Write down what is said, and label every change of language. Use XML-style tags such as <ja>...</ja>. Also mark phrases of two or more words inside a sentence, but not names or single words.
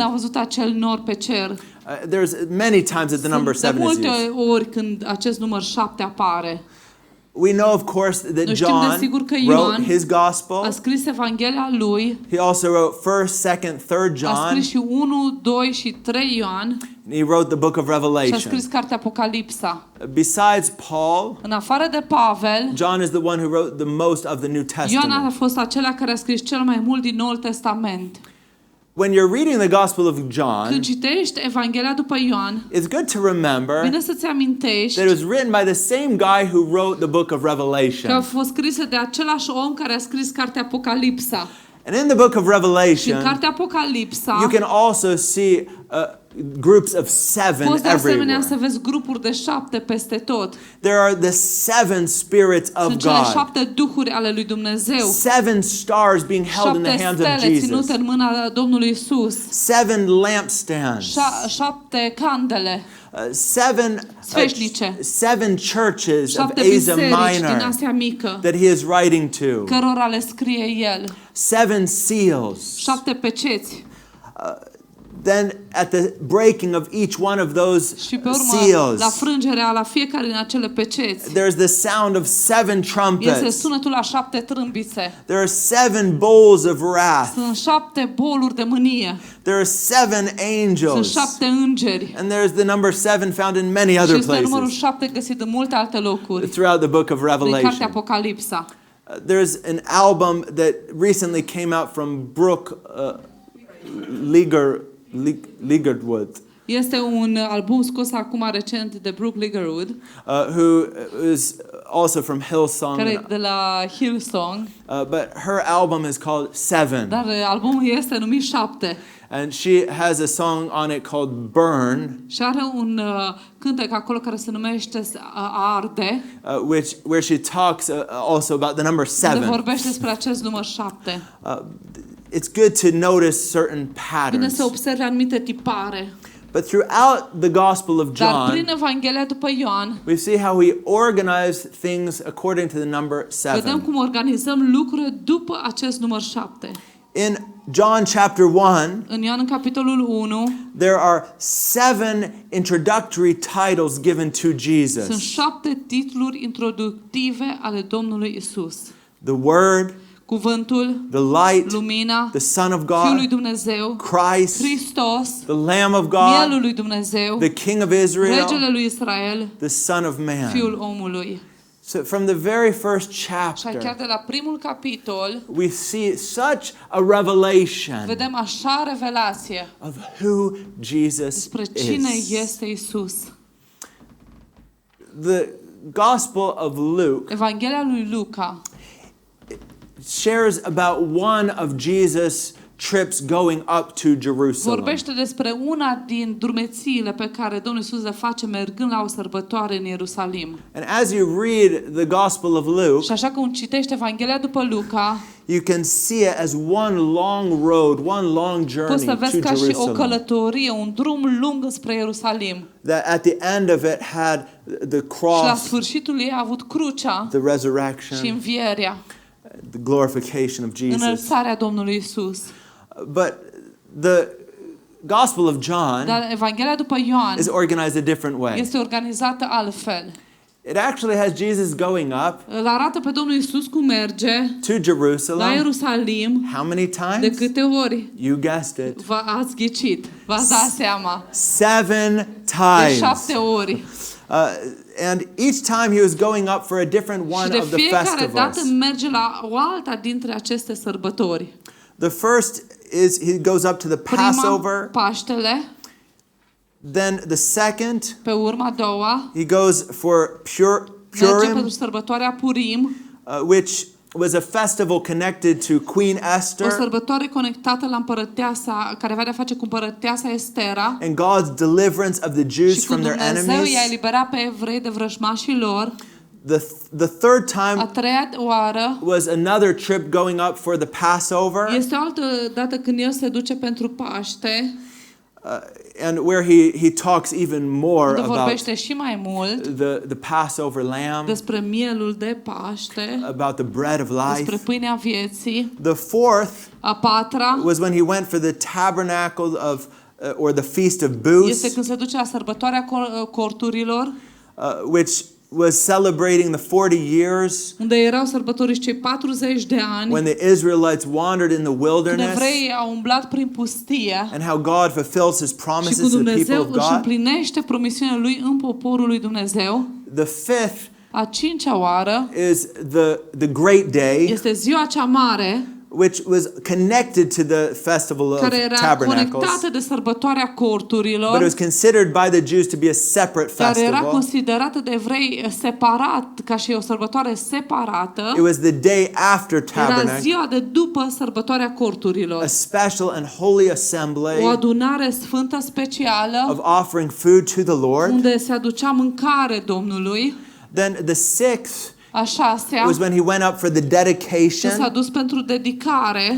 <en>cloud.</en> <ro>văzut acel nor pe cer.</ro> <en>There's many times that the number</en> <ro>De</ro> <en>7 is</en> <ro>multe</ro> <en>used.</en> <ro>ori când acest număr 7 apare.</ro> <en>We know, of course, that</en> <ro>Noi știm de</ro> <en>John</en> <ro>sigur că</ro> <en>wrote</en> <ro>Ioan</ro> <en>his</en> <ro>a</ro> <en>gospel.</en> <ro>scris Evanghelia lui,</ro> <en>He also wrote 1st, 2nd, 3rd</en> <ro>a</ro> <en>John.</en> <ro>scris și 1, 2 și 3 Ioan</ro> <en>He wrote the book of</en> <ro>și a</ro> <en>Revelation.</en> <ro>scris cartea Apocalipsa.</ro> <en>Besides Paul,</en> <ro>În afară de Pavel,</ro> <en>John is the one who wrote the most of the New</en> <ro>Ioan a</ro> <en>Testament.</en> <ro>fost acela care a scris cel mai mult din Noul Testament.</ro> <en>When you're reading the Gospel of</en> <ro>Când</ro> <en>John,</en> <ro>citești Evanghelia după Ioan,</ro> <en>it's good to remember</en> <ro>bine să-ți amintești</ro> <en>that it was written by the same guy who wrote the book of</en> <ro>că a</ro> <en>Revelation.</en> <ro>fost scrisă de același om care a scris cartea Apocalipsa.</ro> <en>And in the book of</en> <ro>Și în</ro> <en>Revelation,</en> <ro>cartea Apocalipsa</ro> <en>you can also see groups of 7</en> <ro>poți de asemenea</ro> <en>everywhere.</en> <ro>să vezi grupuri de 7 peste tot.</ro> <en>There are the 7 spirits of</en> <ro>Sunt cele</ro> <en>God.</en> <ro>7 duhuri ale lui Dumnezeu.</ro> <en>7 stars being held in</en> <ro>7</ro> <en>the hands of</en> <ro>stele</ro> <en>Jesus.</en> <ro>ținute în mâna Domnului Isus.</ro> <en>7 lampstands.</en> <ro>7 candele. 7 Sfeșnice.</ro> <en>7 churches of</en> <ro>7</ro> <en>Asia</en> <ro>biserici din</ro> <en>Minor</en> <ro>Asia Mică,</ro> <en>that he is writing to.</en> <ro>cărora le scrie el.</ro> <en>7 seals.</en> <ro>7 peceți.</ro> <en>Then at the breaking of each one of those</en> <ro>Și pe urmă,</ro> <en>seals,</en> <ro>la frângerea la fiecare din acele peceți,</ro> <en>there's the sound of 7</en> <ro>este</ro> <en>trumpets.</en> <ro>sunetul la 7 trâmbițe.</ro> <en>There are 7 bowls of wrath.</en> <ro>Sunt 7 boluri de mânie.</ro> <en>There are 7</en> <ro>Sunt</ro> <en>angels.</en> <ro>7 îngeri.</ro> <en>And there's the number 7 found in many</en> <ro>Și</ro> <en>other</en> <ro>este numărul</ro> <en>places</en> <ro>7 găsit în multe alte locuri.</ro> <en>throughout the book of</en> <ro>Din cartea</ro> <en>Revelation.</en> <ro>Apocalipsa.</ro> <en>There's an album that recently came out from Brooke Ligertwood,</en> <ro>Este un album scos acum recent de Brooke Ligertwood,</ro> <en>who is also from Hillsong.</en> <ro>care e de la Hillsong,</ro> <en>But her album is called 7.</en> <ro>dar albumul este numit 7.</ro> <en>And she has a song on it called Burn,</en> <ro>Și are un cântec acolo care se numește Arde,</ro> <en>where she talks also about the number</en> <ro>unde</ro> <en>7.</en> <ro>vorbește despre acest număr 7.</ro> <en>It's good to notice certain</en> <ro>Bine să</ro> <en>patterns.</en> <ro>observi anumite tipare.</ro> <en>But throughout the Gospel of</en> <ro>Dar</ro> <en>John,</en> <ro>prin Evanghelia după Ioan,</ro> <en>we see how we organize things according to the number</en> <ro>vedem</ro> <en>7.</en> <ro>cum organizăm lucrurile după acest număr 7.</ro> <en>In John chapter 1,</en> <ro>În Ioan, în capitolul 1,</ro> <en>there are 7 introductory titles given to</en> <ro>sunt</ro> <en>Jesus.</en> <ro>7 titluri introductive ale Domnului Isus.</ro> <en>The Word,</en> <ro>Cuvântul,</ro> <en>the Light,</en> <ro>lumina,</ro> <en>the Son of</en> <ro>Fiul lui</ro> <en>God,</en> <ro>Dumnezeu,</ro> <en>Christ,</en> <ro>Hristos,</ro> <en>the Lamb of</en> <ro>Mielul</ro> <en>God,</en> <ro>lui Dumnezeu,</ro> <en>the King of Israel,</en> <ro>Regele lui Israel,</ro> <en>the Son of</en> <ro>Fiul</ro> <en>Man.</en> <ro>omului.</ro> <en>So from the very first</en> <ro>Și chiar</ro> <en>chapter,</en> <ro>de la primul capitol</ro> <en>we see such a revelation</en> <ro>vedem așa revelație</ro> <en>of who Jesus</en> <ro>despre cine</ro> <en>is.</en> <ro>este Isus.</ro> <en>The Gospel of Luke</en> <ro>Evanghelia lui Luca</ro> <en>shares about one of Jesus' trips going up to Jerusalem.</en> <ro>vorbește despre una din drumețiile pe care Domnul Isus le face mergând la o sărbătoare în Ierusalim.</ro> <en>And as you read the Gospel of Luke,</en> <ro>Și așa cum citești Evanghelia după Luca,</ro> <en>you can see it as one long road, one long</en> <ro>poți</ro> <en>journey</en> <ro>să vezi</ro> <en>to</en> <ro>ca și o</ro> <en>Jerusalem.</en> <ro>călătorie, un drum lung spre Ierusalim.</ro> <en>That at the end of it had the</en> <ro>Și la</ro> <en>cross,</en> <ro>sfârșitul ei a avut crucea</ro> <en>the</en> <ro>și</ro> <en>resurrection,</en> <ro>învierea,</ro> <en>the glorification of Jesus.</en> <ro>înălțarea Domnului Isus.</ro> <en>But the Gospel of John</en> <ro>Dar Evanghelia după Ioan</ro> <en>is organized a different way.</en> <ro>este organizată altfel.</ro> <en>It actually has Jesus going up</en> <ro>Îl arată pe Domnul Isus cum merge</ro> <en>to</en> <ro>la</ro> <en>Jerusalem.</en> <ro>Ierusalim.</ro> <en>How many</en> <ro>De</ro> <en>times?</en> <ro>câte ori?</ro> <en>You guessed it.</en> <ro>Ați ghicit, v-ați dat seama.</ro> <en>7</en> <ro>De</ro> <en>times.</en> <ro>7 ori.</ro> <en>And each time he was going up for a different</en> <ro>Și</ro> <en>one</en> <ro>de</ro> <en>of the</en> <ro>fiecare dată</ro> <en>festivals.</en> <ro>merge la o alta dintre aceste sărbători.</ro> <en>The first is he goes up to the</en> <ro>Prima,</ro> <en>Passover.</en> <ro>Paștele,</ro> <en>Then the second,</en> <ro>pe urma a doua,</ro> <en>he goes for</en> <ro>merge pentru</ro> <en>Purim,</en> <ro>sărbătoarea Purim,</ro> <en>which was a festival connected to Queen</en> <ro>o</ro> <en>Esther</en> <ro>sărbătoare conectată la împărăteasa, care avea de-a face cu împărăteasa Estera</ro> <en>and God's deliverance of the Jews</en> <ro>și cu</ro> <en>from their</en> <ro>Dumnezeu i-a</ro> <en>enemies.</en> <ro>eliberat pe evrei de vrăjmașii lor.</ro> <en>The third</en> <ro>A</ro> <en>time</en> <ro>treia oară</ro> <en>was another trip going up for the Passover.</en> <ro>este o altă dată când el se duce pentru Paște</ro> <en>And where he talks even more</en> <ro>Unde</ro> <en>about</en> <ro>vorbește și mai mult</ro> <en>the Passover lamb,</en> <ro>despre mielul de Paște,</ro> <en>about the bread of</en> <ro>despre</ro> <en>life.</en> <ro>pâinea vieții.</ro> <en>The fourth</en> <ro>A patra</ro> <en>was when he went for the tabernacle of or the feast of booths,</en> <ro>este când se duce la sărbătoarea corturilor,</ro> <en>which was celebrating the 40 years</en> <ro>unde erau sărbătoriți cei 40 de ani,</ro> <en>when the Israelites wandered in the</en> <ro>când</ro> <en>wilderness,</en> <ro>evreii au umblat prin pustie</ro> <en>and how God fulfills his</en> <ro>și</ro> <en>promises</en> <ro>cum</ro> <en>to the people</en> <ro>Dumnezeu</ro> <en>of</en> <ro>își</ro> <en>God.</en> <ro>împlinește promisiunea lui în poporul lui Dumnezeu.</ro> <en>The fifth</en> <ro>A cincea oară</ro> <en>is the great day,</en> <ro>este ziua cea mare,</ro> <en>which was connected to the festival of</en> <ro>care era</ro> <en>tabernacles,</en> <ro>conectată de sărbătoarea</ro> <en>but it</en> <ro>corturilor,</ro> <en>was considered by the Jews to be a separate</en> <ro>care era</ro> <en>festival.</en> <ro>considerată de evrei separat, ca și o sărbătoare separată.</ro> <en>It was the day after</en> <ro>Era</ro> <en>tabernacle,</en> <ro>ziua de după sărbătoarea corturilor.</ro> <en>a special and holy assembly</en> <ro>O adunare sfântă specială</ro> <en>of offering food to the Lord.</en> <ro>unde se aducea mâncare Domnului.</ro> <en>Then the sixth</en> <ro>A șasea</ro> <en>was when he went up for the</en> <ro>s-a</ro> <en>dedication</en> <ro>dus pentru dedicare</ro>